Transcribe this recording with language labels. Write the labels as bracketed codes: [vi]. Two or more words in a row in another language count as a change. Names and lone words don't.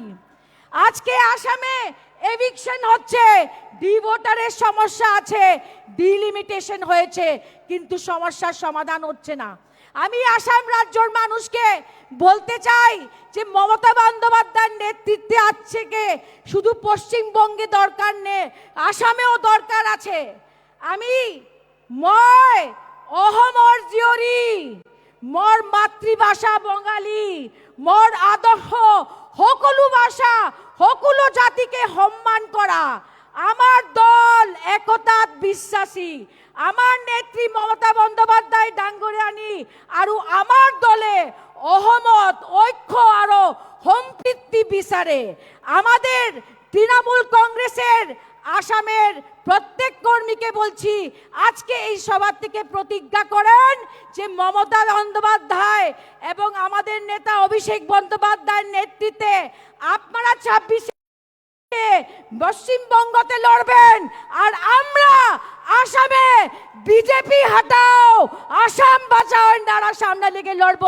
[bn] আজকে আসামে এভিকশন হচ্ছে, ডি ভোটারের সমস্যা আছে, ডিলিমিটেশন হয়েছে, কিন্তু সমস্যার সমাধান হচ্ছে না। আমি আসাম রাজ্যের মানুষকে বলতে চাই যে মমতা বন্দ্যোপাধ্যায়ের নেতৃত্বে আছে কে শুধু পশ্চিমবঙ্গে দরকার নেই, আসামেও দরকার আছে। [as] আমি মই অহমৰ জীয়ৰী, মোৰ মাতৃভাষা বঙালী, মোৰ আদৰ্শ সকলো ভাষা সকলো জাতিকে সন্মান কৰা। আমার দল একতাত বিশ্বাসী। আমার নেত্রী মমতা বন্দ্যোপাধ্যায় ডাঙ্গরিয়ানী আর আমার দলে অহমত, ঐক্য আর সম্প্রীতি বিচারে। [bn] আমাদের তৃণমূল কংগ্রেসের আসামের প্রত্যেক কর্মীকে বলছি, আজকে এই সভা থেকে প্রতিজ্ঞা করেন যে মমতা বন্দ্যোপাধ্যায় এবং আমাদের নেতা অভিষেক বন্দ্যোপাধ্যায়ের নেতৃত্বে আপনারা 26 পশ্চিমবঙ্গতে লড়বেন আর আমরা আসামে [hi] बीजेपी हटाओ असम बचाओ [bn] নারা সামনে লেগে লড়বো।